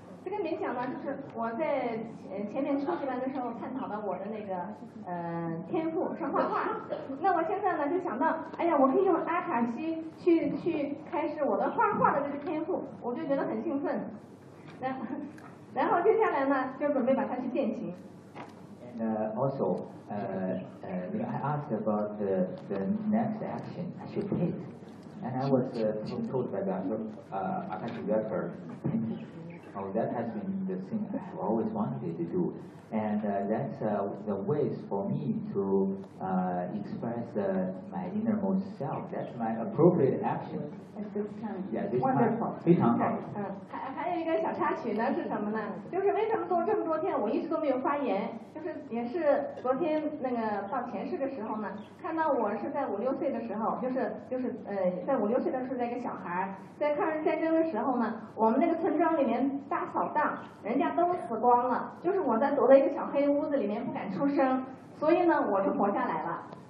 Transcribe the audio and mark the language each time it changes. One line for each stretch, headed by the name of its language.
Chinese: 这个冥想呢，就是我在前面初级班的时候探讨的我的那个天赋是画画。那我现在呢就想到，哎呀，我可以用阿卡西去开始我的画画的这个天赋，我就觉得很兴奋。然后接下来呢就准备把它去践行。
English: And also, I asked about the next action I should take, and I was told by the Akashi Record. So that has been the thing I have always wanted to do. And that's the ways for me to express my innermost self. That's my appropriate action. At this time. Yeah, this wonderful.
Chinese: Time, 非常好。嗯，还有一个小插曲呢，是什么呢？就是为什么都这么多天我一直都没有发言？就是也是昨天那个到前世的时候呢，看到我是在五六岁的时候，就是在五六岁的时候那个小孩，在抗日战争的时候呢，我们那个村庄里面大扫荡，人家都死光了，就是我在躲在一个小黑屋子里面不敢出声，所以呢我就活下来了。